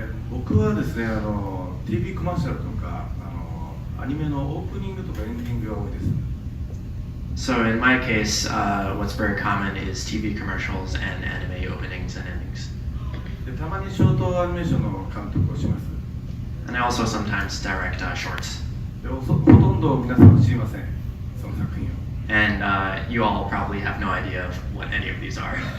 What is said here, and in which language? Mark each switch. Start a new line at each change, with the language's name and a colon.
Japanese: 僕はですね、TV コマーシャルとかアニメのオープニングとかエンディングが多いです。
English: So in my case, what's very common is TV commercials and anime openings and endings.
Japanese: で、たまにショートアニメーションの監督をします。
English: And I also sometimes direct shorts.
Japanese: で、ほとんど皆さんは知りません、その作品を。
English: And you all probably have no idea of what any of these are.